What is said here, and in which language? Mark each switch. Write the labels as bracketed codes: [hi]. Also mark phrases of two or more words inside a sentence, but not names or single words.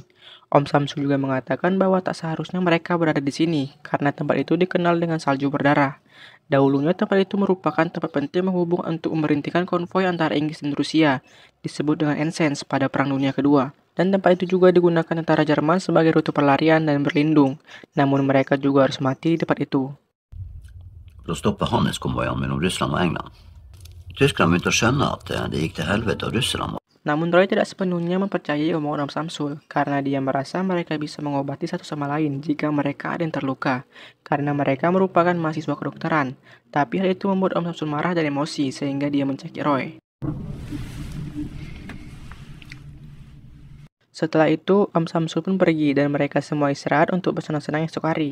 [id] Om Samsul juga mengatakan bahwa tak seharusnya mereka berada di sini karena tempat itu dikenal dengan salju berdarah. Dahulunya tempat itu merupakan tempat penting menghubung untuk memberhentikan konvoi antara Inggris dan Rusia, disebut dengan Ensigns pada Perang Dunia Kedua. Dan tempat itu juga digunakan tentara Jerman sebagai rute pelarian dan berlindung, namun mereka juga harus mati di tempat itu. [sv] Då stoppade handelskonvojen mellan Ryssland och England. Tyskland begynte att känna att det gick till helvete och Ryssland. [id] Namun Roy tidak sepenuhnya mempercayai omongan Om Samsul, karena dia merasa mereka bisa mengobati satu sama lain jika mereka ada yang terluka, karena mereka merupakan mahasiswa kedokteran. Tapi hal itu membuat Om Samsul marah dan emosi, sehingga dia mencekik Roy. Setelah itu, Om Samsul pun pergi dan mereka semua istirahat untuk bersenang-senang esok hari.